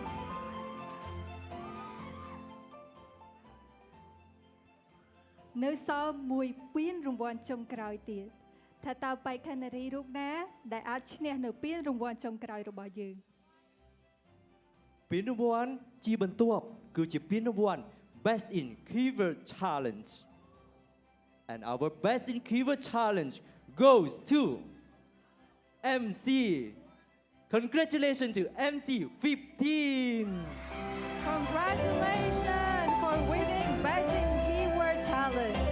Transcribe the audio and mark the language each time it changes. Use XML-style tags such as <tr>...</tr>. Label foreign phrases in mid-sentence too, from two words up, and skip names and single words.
<km>នៅសល់មួយពានរង្វាន់ចុងក្រោយទៀតថាតើបៃខានារីរូបណាដែលអាចឈ្នះនៅពានរង្វាន់ចុងក្រោយរបស់យើង ពានរង្វាន់ជាបន្ទាប់គឺជាពានរង្វាន់</km> <en>Best in Keyword Challenge and our Best in Keyword Challenge goes to MC Congratulations to MC 15 Congratulations for winning Best in Keyword Challenge.</en>